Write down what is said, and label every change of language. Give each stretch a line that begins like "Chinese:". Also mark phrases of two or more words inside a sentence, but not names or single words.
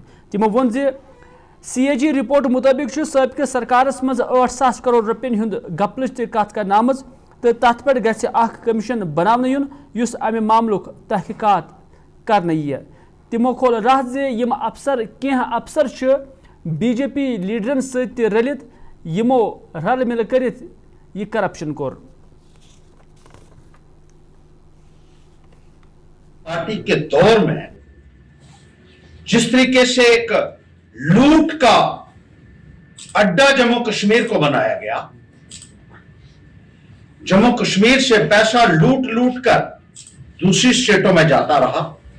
Kashmiri: تِمو ووٚن زِ CAG رپورٹ مطٲبق چھُ سٲبقہٕ سرکارس منٛز 8,000 کرور رۄپین ہُنٛد گپلٕچ تہِ کتھ کرنہٕ آمٕژ تہٕ تتھ پٮ۪ٹھ گژھِ اکھ کمیشن بناونہٕ یُن یُس امہِ معاملُک تحقیقات کرنہٕ یِیہِ. تِمو کھول راہ زِ یِم کینٛہہ افسر چھِ BJP لیڈرن سۭتۍ تہِ رلِتھ یِمو رل مِل کٔرِتھ یہِ کرپشن کوٚر.
Urdu: پارٹی کے دور میں جس طریقے سے ایک لوٹ کا اڈا جموں کشمیر کو بنایا گیا، جموں کشمیر سے پیسہ لوٹ کر دوسری اسٹیٹوں میں جاتا رہا،